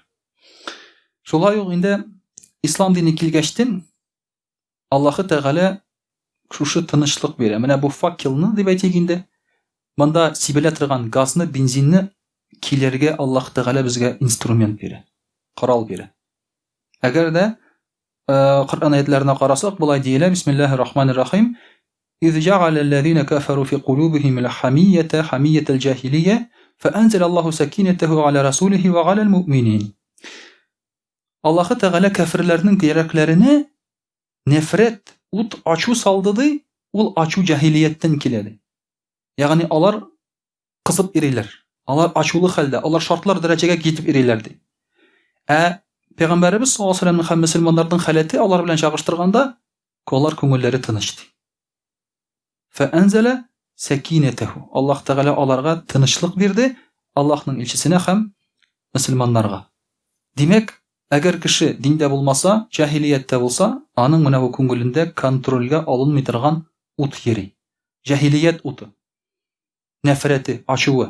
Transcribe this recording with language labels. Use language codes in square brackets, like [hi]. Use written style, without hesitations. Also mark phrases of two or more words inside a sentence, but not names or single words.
[tt] Шулай ук инде ислам дине килгәчтен Аллаһы Тәгалә шушы тынычлык бирә. Менә бу факелны дип әйтик инде. Монда сибелә торган газны, бензинны килергә Аллаһ Тәгалә безгә инструмент бирә. Корал бирә. Әгәр дә Коръән аятләренә карасак, булай диелә: [ar] بسم الله الرحمن الرحيم. إذ جعل الذين كفروا في قلوبهم الحمية حمية الجاهلية فأنزل الله سكينته على رسوله وعلى المؤمنين. [tt] Аллаһы Тәгалә кафирләрнең йөрәкләренә нәфрәт, ут ачу салды ди, ул ачу җаһилияттән килә ди. Ягъни алар кызып йөриләр. Алар ачулы хәлдә, алар шартлар дәрәҗәгә китеп йөриләр ди. Пәйгамбәрбез [ar] صلى الله عليه وسلم [tt] һәм мөселманнарның халәте алар белән чагыштырганда, алар күңелләре тыныч ди. [ar] فأنزل سكينته. [tt] Аллаһ Тәгалә аларга тынычлык бирде, Аллаһның илчесенә һәм мөселманнарга. Димәк, әгәр кеше диндә булмаса, җаһилияттә булса, аның менә бу күңелендә контрольгә алынмый торган ут йөри. Җаһилият уты. Нәфрәте, ачуы.